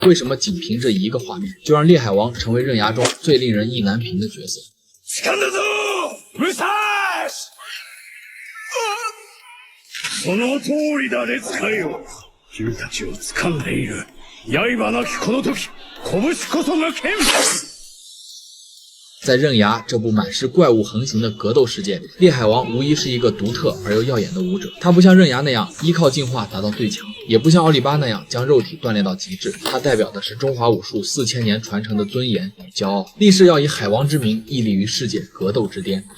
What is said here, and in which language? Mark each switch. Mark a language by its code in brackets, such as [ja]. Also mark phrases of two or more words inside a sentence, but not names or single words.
[zh] 为什么仅凭这一个画面，就让烈海王成为刃牙中最令人意难平的角色？ [ja] その通りだ、列海よ。君たちを掴んでいる。刃なきこの時、拳こそが剣。 [zh] 在刃牙这部满是怪物横行的格斗世界里，烈海王无疑是一个独特而又耀眼的武者。他不像刃牙那样依靠进化达到最强，也不像奥利巴那样将肉体锻炼到极致。他代表的是中华武术4000年传承的尊严与骄傲，立誓要以海王之名屹立于世界格斗之巅。